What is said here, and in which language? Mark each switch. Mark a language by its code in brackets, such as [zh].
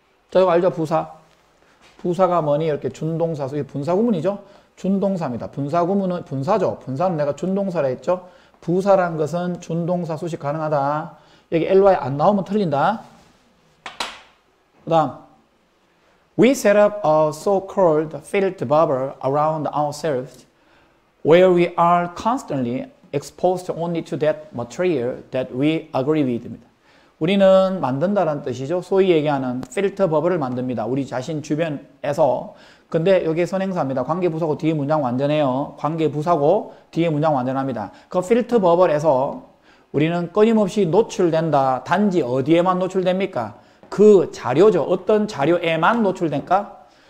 [ko] 자, 이거 알죠? 부사가 뭐니? 이렇게 준동사, 이게 분사구문이죠? 준동사입니다. 분사구문은 분사죠. 분사는 내가 준동사라 했죠? 부사란 것은 준동사 수식 가능하다. 여기 ly 안 나오면 틀린다. 그 다음, [en] we set up a so-called filter bubble around ourselves where we are constantly exposed only to that material that we agree with. [ko] 우리는 만든다는 뜻이죠. 소위 얘기하는 필터 버블을 만듭니다. 우리 자신 주변에서. 근데 여기 선행사입니다. 관계부사고 뒤에 문장 완전해요. 관계부사고 뒤에 문장 완전합니다. 그 필터 버블에서 우리는 끊임없이 노출된다. 단지 어디에만 노출됩니까? 그 자료죠. 어떤 자료에만 노출될까?